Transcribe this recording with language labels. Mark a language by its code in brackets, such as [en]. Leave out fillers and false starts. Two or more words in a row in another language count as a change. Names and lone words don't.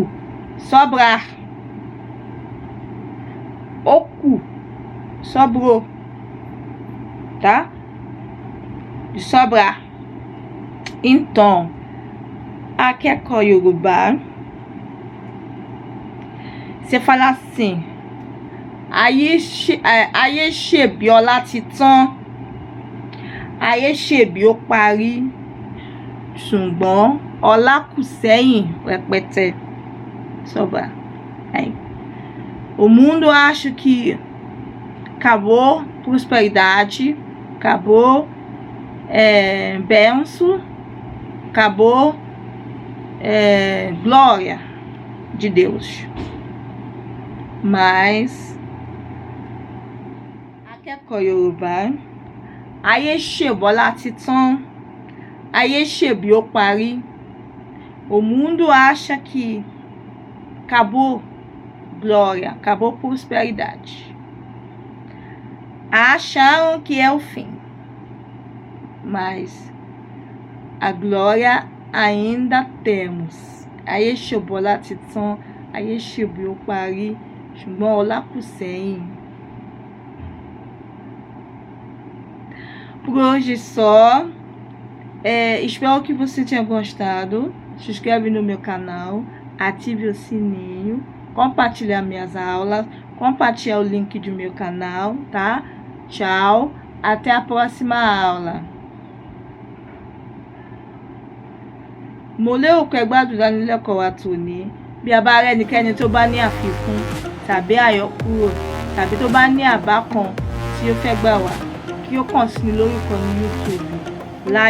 [pt] Sobrar. O cu. Sobrou. Tá? De sobrar. Então, aqui é com Yorùbá. Você fala assim. [yo] Ayé ṣèbí ọlá ti tán. Ayé ṣèbí ó parí. Ṣùgbọ́n ọlá kù sẹ́yìn rẹpẹtẹ. [pt] Sobra. O mundo acha que acabou prosperidade, acabou bênção, acabou glória de Deus. [yo] Mas akẹ́kọ̀ọ́ Yorùbá, ayé ṣèbọ́lá ti tán, ayé ṣèbí ó parí. [pt] O mundo acha que acabou glória, acabou prosperidade. Acharam que é o fim, mas a glória ainda temos. [yo] Ayé ṣèbọ́lá ti tán, ayé ṣèbí ó parí. Ṣùgbọ́n ọlá kù sẹ́yìn. [pt] Por hoje só. Espero que você tenha gostado. Se inscreve no meu canal. Ative o sininho. Compartilha minhas aulas. Compartilha o link do meu canal, tá? Tchau. Até a próxima aula. [yo] Mo lérò pé gbádùn ìdánilẹ́kọ̀ọ́ wa tòní. Bí a bá rẹ́nikẹ́ni tó bá ní àfikún tàbí àyọkúrò tàbí tó bá ní àbá kan tí ó fẹ́ gbà wá, kí ó kàn sí mi lórí ìkànnì YouTube.